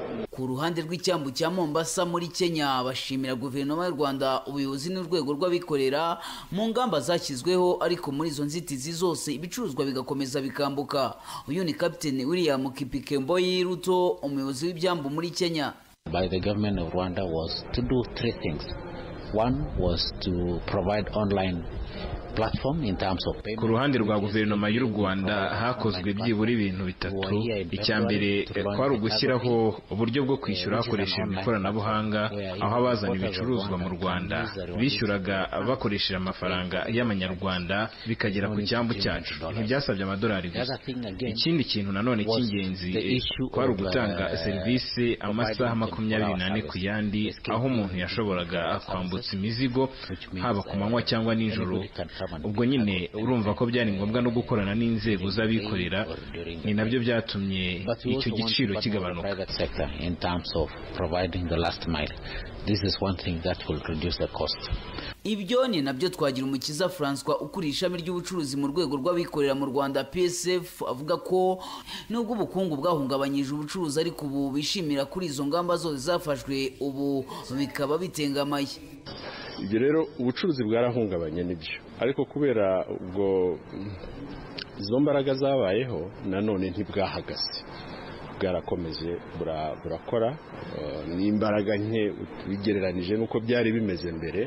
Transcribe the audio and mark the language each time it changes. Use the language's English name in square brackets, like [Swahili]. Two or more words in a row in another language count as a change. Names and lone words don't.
[Kinyarwanda] Ku ruhande rw'icyambu cya Mombasa muri Kenya bashimira guverinoma y'u Rwanda, ubuyobozi n'urwego rw'abikorera mu ngamba zashyizweho, ariko muri izo nzitizi zose ibicuruzwa bigakomeza bikambuka. Uyu ni Captain William Kipikemboi Ruto, umuyobozi w'ibyambu muri Kenya. [English] By the government of Rwanda was to do three things. One was to provide online platform in terms of payment. [Kinyarwanda] Ku ruhande rwa guverinoma y'u Rwanda hakozwe byibura ibintu bitatu. Icya mbere kwari ugushyiraho uburyo bwo kwishyura hakoreshejwe ikoranabuhanga, aho abazana ibicuruzwa mu Rwanda bishyuraga bakoresheje amafaranga y'amanyarwanda bikagera ku cyambu cyacu. Ntibyasabye amadolari gusa. Ikindi kintu nanone cy'ingenzi kwari ugutanga serivisi amasaha 24 ku yandi, aho umuntu yashoboraga kwambutsa imizigo haba ku manywa cyangwa nijoro. Ubwo nyine urumva ko byari ngombwa no gukorana n'inzego z'abikorera, ni nabyo byatumye icyo giciro kigabanuka. [English] This is one thing that will reduce the cost. [Kinyarwanda] Ibyo ni nabyo Twagirumukiza François ukuriye ishami ry'ubucuruzi mu rwego rw'abikorera mu Rwanda PSF avuga ko nubwo ubukungu bwahungabanyije ubucuruzi ariko ubu bishimira kuri izo ngamba zose zafashwe, ubu bikaba bitengamaye. Ibyo rero ubucuruzi bwarahungabanye nibyo, ariko kubera ubwo izo mbaraga zabayeho nanone ntibwahagaze, bwarakomeje burakora n'imbaraga nke bigereranije nuko byari bimeze mbere.